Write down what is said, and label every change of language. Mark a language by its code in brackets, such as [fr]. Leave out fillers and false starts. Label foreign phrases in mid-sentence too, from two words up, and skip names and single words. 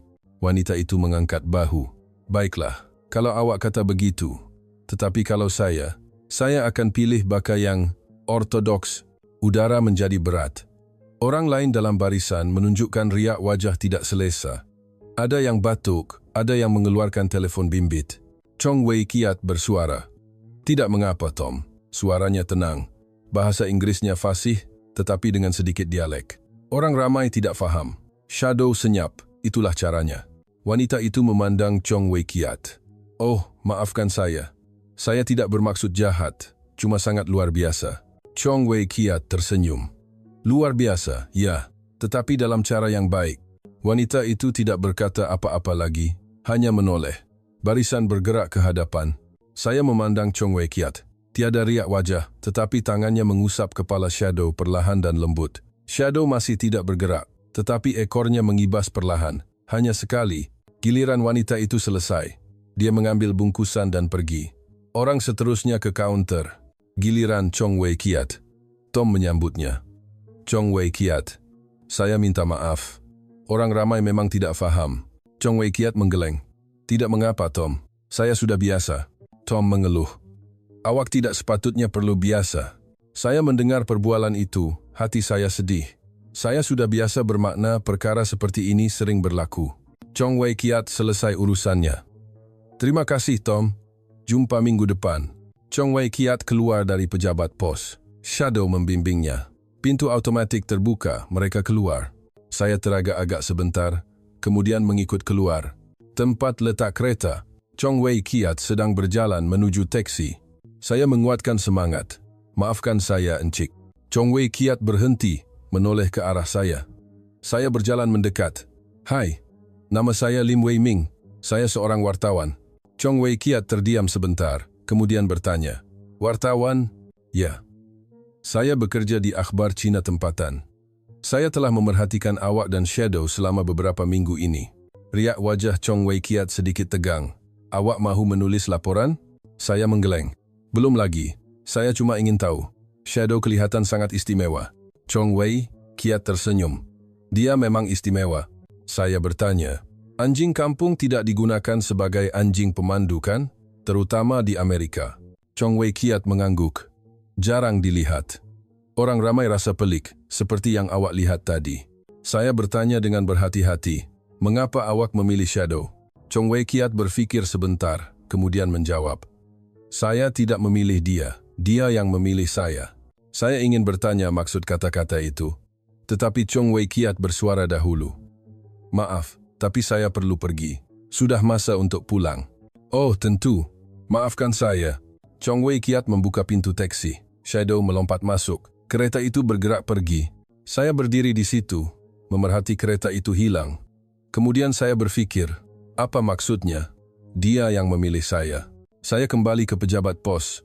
[ms] Wanita itu mengangkat bahu. "Baiklah, kalau awak kata begitu. Tetapi kalau saya akan pilih baka yang ortodoks." Udara menjadi berat. Orang lain dalam barisan menunjukkan riak wajah tidak selesa. Ada yang batuk, ada yang mengeluarkan telefon bimbit. Chong Wei Kiat bersuara. "Tidak mengapa, Tom. Suaranya tenang. Bahasa Inggrisnya fasih, tetapi dengan sedikit dialek. Orang ramai tidak faham. Shadow senyap, itulah caranya." Wanita itu memandang Chong Wei Kiat. "Oh, maafkan saya. Saya tidak bermaksud jahat, cuma sangat luar biasa." Chong Wei Kiat tersenyum. "Luar biasa, ya, tetapi dalam cara yang baik." Wanita itu tidak berkata apa-apa lagi, hanya menoleh. Barisan bergerak ke hadapan. Saya memandang Chong Wei Kiat. Tiada riak wajah, tetapi tangannya mengusap kepala Shadow perlahan dan lembut. Shadow masih tidak bergerak, tetapi ekornya mengibas perlahan. Hanya sekali, giliran wanita itu selesai. Dia mengambil bungkusan dan pergi. Orang seterusnya ke kaunter. Giliran Chong Wei Kiat. Tom menyambutnya. "Chong Wei Kiat, saya minta maaf. Orang ramai memang tidak faham." Chong Wei Kiat menggeleng. "Tidak mengapa, Tom. Saya sudah biasa." Tom mengeluh. "Awak tidak sepatutnya perlu biasa. Saya mendengar perbualan itu, hati saya sedih. Saya sudah biasa bermakna perkara seperti ini sering berlaku." Chong Wei Kiat selesai urusannya. "Terima kasih, Tom. Jumpa minggu depan." Chong Wei Kiat keluar dari pejabat pos. Shadow membimbingnya. Pintu automatik terbuka, mereka keluar. Saya teragak-agak sebentar, kemudian mengikut keluar. Tempat letak kereta. Chong Wei Kiat sedang berjalan menuju teksi. Saya menguatkan semangat. "Maafkan saya, Encik." Chong Wei Kiat berhenti, menoleh ke arah saya. Saya berjalan mendekat. "Hai, nama saya Lim Wei Ming. Saya seorang wartawan." Chong Wei Kiat terdiam sebentar, kemudian bertanya, "Wartawan?" "Ya. Saya bekerja di akhbar Cina tempatan. Saya telah memerhatikan awak dan Shadow selama beberapa minggu ini." Riak wajah Chong Wei Kiat sedikit tegang. "Awak mahu menulis laporan?" Saya menggeleng. "Belum lagi. Saya cuma ingin tahu." Shadow kelihatan sangat istimewa. Chong Wei Kiat tersenyum. "Dia memang istimewa." Saya bertanya, "Anjing kampung tidak digunakan sebagai anjing pemandu kan? Terutama di Amerika." Chong Wei Kiat mengangguk. "Jarang dilihat. Orang ramai rasa pelik, seperti yang awak lihat tadi." Saya bertanya dengan berhati-hati, "Mengapa awak memilih Shadow?" Chong Wei Kiat berfikir sebentar, kemudian menjawab, "Saya tidak memilih dia. Dia yang memilih saya." Saya ingin bertanya maksud kata-kata itu, tetapi Chong Wei Kiat bersuara dahulu. "Maaf, tapi saya perlu pergi. Sudah masa untuk pulang." "Oh, tentu. Maafkan saya." Chong Wei Kiat membuka pintu teksi. Shadow melompat masuk. Kereta itu bergerak pergi. Saya berdiri di situ, memerhati kereta itu hilang. Kemudian saya berpikir, apa maksudnya? Dia yang memilih saya. Saya kembali ke pejabat pos.